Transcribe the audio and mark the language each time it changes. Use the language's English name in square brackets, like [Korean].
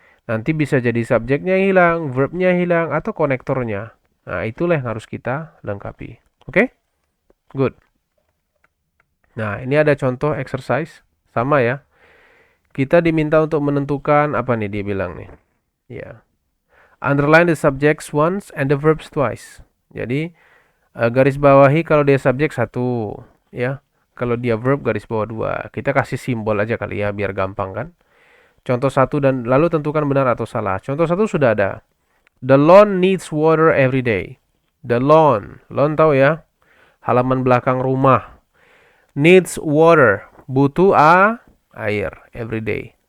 [Indonesian] Nanti bisa jadi subjeknya hilang, verbnya hilang atau konektornya. Nah, itulah yang harus kita lengkapi. Oke? Good. Nah, ini ada contoh exercise sama ya. Kita diminta untuk menentukan apa nih dia bilang nih. Ya. [English] Underline the subjects once and the verbs twice. [Indonesian] Jadi garis bawahi kalau dia subjek 1 ya. Kalau dia verb garis bawah 2. Kita kasih simbol aja kali ya biar gampang kan. Contoh 1 dan lalu tentukan benar atau salah. Contoh 1 sudah ada. [English] The lawn needs water every day. The lawn [Indonesian] tahu ya. Halaman belakang rumah. [English] Needs water, [Indonesian] butuh air [English] every day.